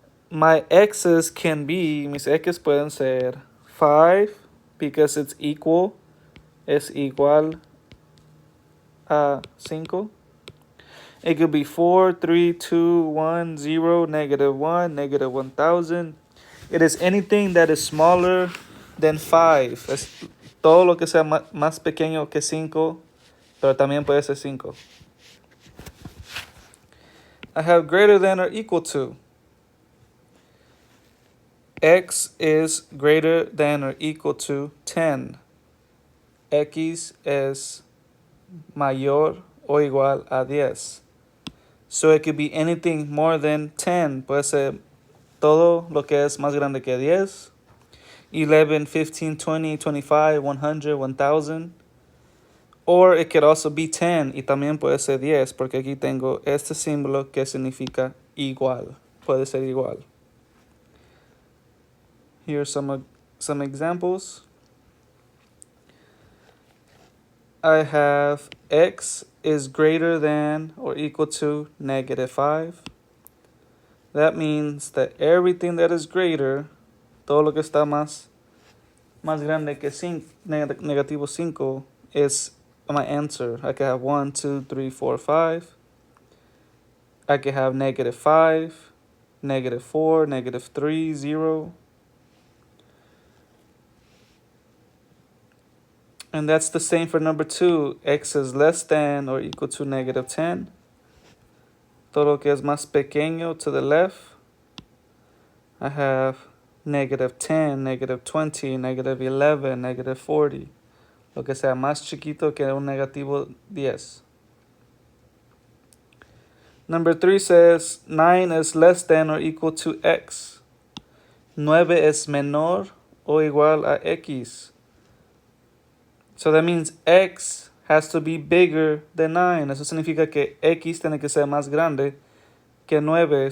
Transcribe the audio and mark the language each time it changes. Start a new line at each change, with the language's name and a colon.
English: My x's can be,
Spanish: mis x's pueden ser 5
English: because it's equal,
Spanish: es igual a 5.
English: It could be 4, 3, 2, 1, 0, -1, -1000. It is anything that is smaller than 5.
Spanish: Es todo lo que sea más pequeño que 5, pero también puede ser 5.
English: I have greater than or equal to. X is greater than or equal to 10.
Spanish: X es mayor o igual a 10.
English: So it could be anything more than 10.
Spanish: Puede ser todo lo que es más grande que 10.
English: 11, 15, 20, 25, 100, 1000. Or it could also be 10
Spanish: y también puede ser 10 porque aquí tengo este símbolo que significa igual. Puede ser igual.
English: Here are some examples. I have x is greater than or equal to -5. That means that everything that is greater,
Spanish: todo lo que está más grande que negativo 5
English: is my answer. I can have 1, 2, 3, 4, 5. I can have -5, -4, -3, 0. And that's the same for number 2. X is less than or equal to -10.
Spanish: Todo lo que es más pequeño
English: to the left. I have -10, -20, -11, -40.
Spanish: Lo que sea más chiquito que un -10.
English: Number 3 says 9 is less than or equal to x.
Spanish: 9 es menor o igual a x.
English: So that means x has to be bigger than 9.
Spanish: Eso significa que x tiene que ser más grande que 9.